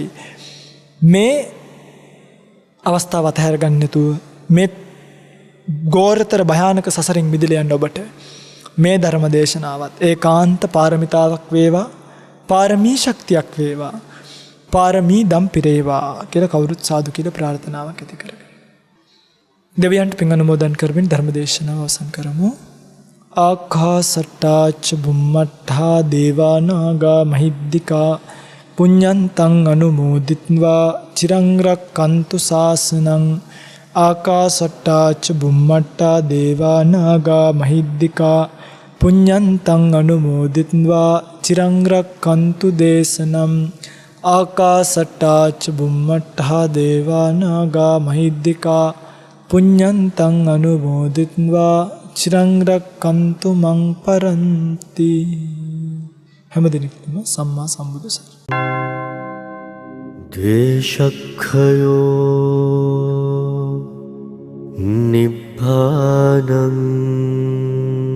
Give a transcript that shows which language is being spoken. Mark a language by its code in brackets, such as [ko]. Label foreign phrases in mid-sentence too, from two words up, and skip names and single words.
[si] මේ අවස්ථාව අතහැර ගන්න නැතුව මේ ගෝරතර භයානක සසරින් මිදලා යන්න ඔබට මේ ධර්ම දේශනාවත් ඒකාන්ත පාරමිතාවක් වේවා, පාරමී ශක්තියක් වේවා, පාරමී දම් පිරේවා කියලා කවුරුත් සාදු කියලා ප්‍රාර්ථනාවක් ඇති කරගන්න. දෙවියන්ට පින් අනුමෝදන් කරමින් ධර්ම දේශනාව අවසන් කරමු. [pi] ආකාසට්ටාච බුම්මට්ඨා දේවා නාග මහිද්దికා පුඤ්ඤන්තං අනුමෝදිත්වා චිරං රක්칸තු ශාසනං. ආකාසට්ටාච බුම්මට්ඨා දේවා නාග මහිද්దికා පුඤ්ඤන්තං අනුමෝදිත්වා චිරං රක්칸තු දේශනම්. ආකාසට්ටාච බුම්මට්ඨා දේවා නාග මහිද්దికා පුඤ්ඤන්තං අනුමෝදිත්වා චිරං රක්칸තු මං පරන්ති. [si] හැම දිනෙකම සම්මා සම්බුදු සරණයි. [pi] ද්වේෂක්ඛයෝ නිබ්බානං